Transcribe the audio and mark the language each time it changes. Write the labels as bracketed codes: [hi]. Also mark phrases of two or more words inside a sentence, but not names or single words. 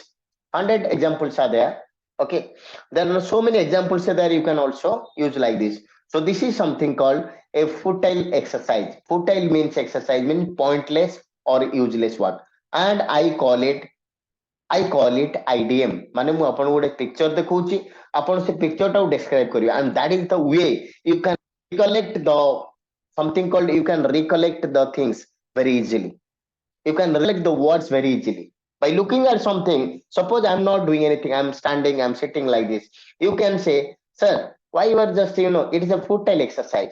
[en] 100 examples are there. Okay, there are so many examples there you can also use like this. So this is something called a futile exercise. Futile means exercise, means pointless or useless work, and I call it IDM. [or] ମାନେ ମୁଁ ଆପଣଙ୍କୁ ଗୋଟେ ପିକ୍ଚର ଦେଖଉଛି, ଆପଣ ସେ ପିକ୍ଚରଟାକୁ describe କରିବେ, [en] and that is the way you can recollect the something called, you can recollect the things very easily. You can recollect the words very easily by looking at something. Suppose I'm not doing anything, I'm standing, I'm sitting like this. You can say, sir, why you are just, it is a futile exercise.